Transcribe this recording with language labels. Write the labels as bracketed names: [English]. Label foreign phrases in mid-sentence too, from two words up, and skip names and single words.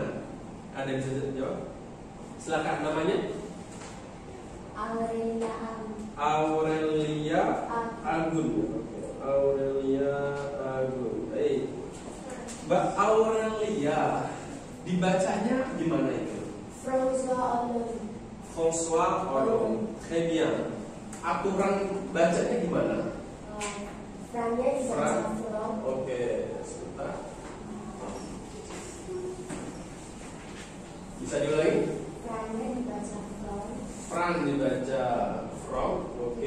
[Indonesian] Ada yang bisa jawab? Silakan, namanya? Aurelia Agun. Aurelia Agun. Hey. Mbak Aurelia, dibacanya gimana itu? [French] François Hollande. Très bien. [Indonesian] Aturan bacanya gimana? Frannya dibaca From. Oke, sebentar. Bisa diulangi? Frannya dibaca From. Fran dibaca from. Oke.